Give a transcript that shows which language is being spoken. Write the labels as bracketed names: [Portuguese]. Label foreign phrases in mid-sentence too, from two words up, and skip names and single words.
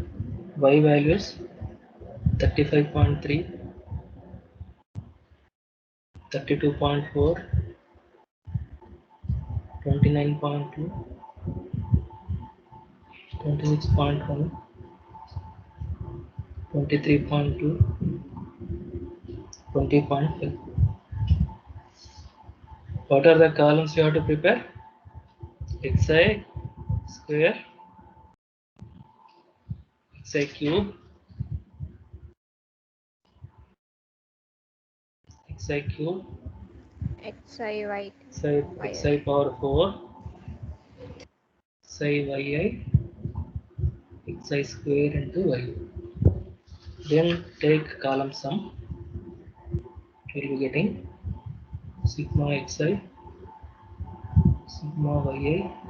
[English] Y values 35.3, 32.4, 29.2, 26.1, 23.2, 20.5. What are the columns you have to prepare? Xi square, xi cube, xi cube, XIY. xi power 4, xi yi, xi square into y. Then take column sum. You will be getting sigma xi, sigma yi,